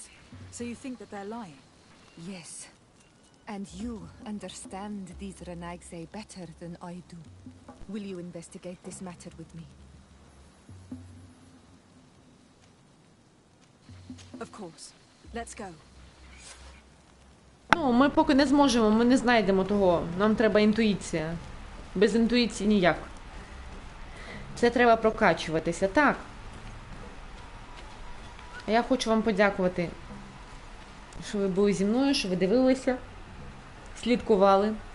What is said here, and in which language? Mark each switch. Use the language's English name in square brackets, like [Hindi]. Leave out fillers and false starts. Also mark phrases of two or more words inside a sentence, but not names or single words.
[English] So you think that they're lying? Yes. And you understand these Renaigse better than I do. Will you investigate this matter with me? Of course. Let's go. [Ukrainian] Ну, ми поки не зможемо, ми не знайдемо того. Нам треба інтуїція. Без інтуїції ніяк. Це треба прокачуватися. Так. Я хочу вам подякувати, що ви були зі мною, що ви дивилися, слідкували.